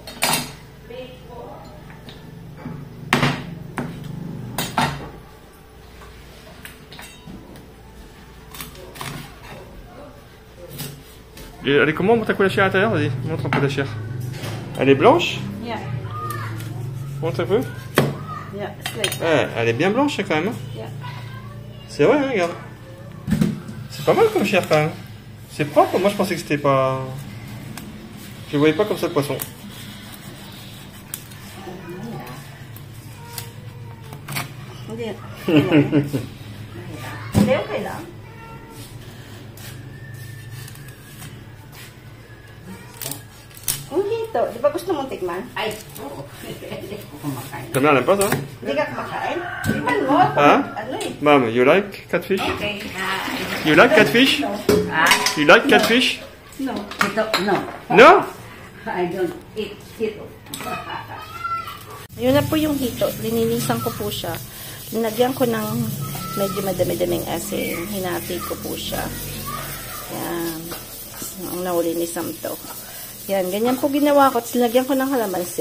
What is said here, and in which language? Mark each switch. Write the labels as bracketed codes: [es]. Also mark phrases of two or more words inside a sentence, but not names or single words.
[fr] Et elle est comment ta couleur à l'intérieur? Vas-y, montre un peu la chair. Elle est blanche? [en] Yeah. [fr] Montre un peu. [en] Yeah, it's like that. [fr] Ouais, elle est bien blanche quand même. [en] Yeah. [fr] C'est vrai, hein, regarde. C'est pas mal comme chair quand même. C'est propre, moi je pensais que c'était pas... Je voyais pas comme ça le poisson. [tl] Hindi. Hindi, okay lang. Ang hito, di ba gusto mong tikman? Ay, oo. Hindi ko kumakain. [fr] T'aimes bien, elle aime pas ça? [tl] Hindi ka kumakain? Tikman mo. Ha? Ano eh? [en] Mom, you like catfish? Okay, hi. You like catfish? You like catfish? No. [tl] Ito, no. [en] No? I don't eat ito. [tl] Yun na po yung hito. Lininisan ko po siya. Linagyan ko ng medyo madami-daming asin. Hinati ko po siya. Yan. Ang nahuli ni Sam to. Yan. Ganyan po ginawa ko. Tapos linagyan ko ng kalamansi.